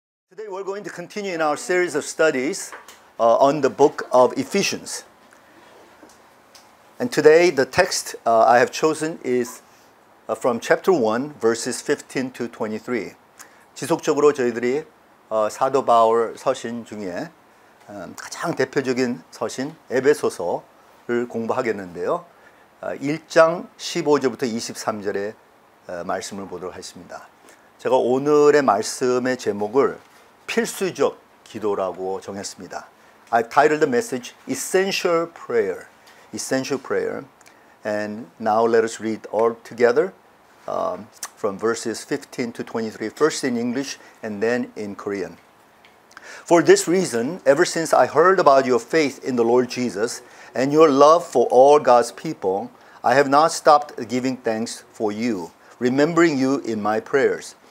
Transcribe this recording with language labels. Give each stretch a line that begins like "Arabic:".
English: Today we're going to continue in our series of studies on the book of Ephesians. And today the text I have chosen is from chapter 1 verses 15 to 23.
Korean: 지속적으로 저희들이 사도 바울 서신 중에 가장 대표적인 서신 에베소서를 공부하겠는데요. 1장 15절부터 23절의 말씀을 보도록 하겠습니다. 제가 오늘의 말씀의 제목을 필수적 기도라고 정했습니다.
English: I've titled the message Essential Prayer. Essential Prayer. And now let us read all together from verses 15 to 23, first in English and then in Korean. For this reason, ever since I heard about your faith in the Lord Jesus and your love for all God's people, I have not stopped giving thanks for you, remembering you in my prayers.